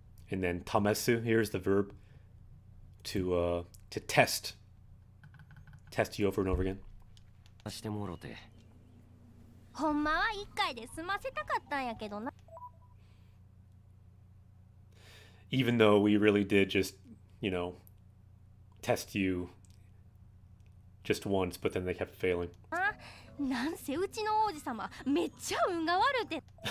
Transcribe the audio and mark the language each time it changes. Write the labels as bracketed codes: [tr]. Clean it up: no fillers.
[en] And then tamesu, here's the verb to test you over and over again. [ja] してもろて。ほんまは一回で済ませたかったんやけどな。 [en] Even though we really did just, test you just once, but then they kept failing. [ja] なんせうちの王子様めっちゃ運が悪て。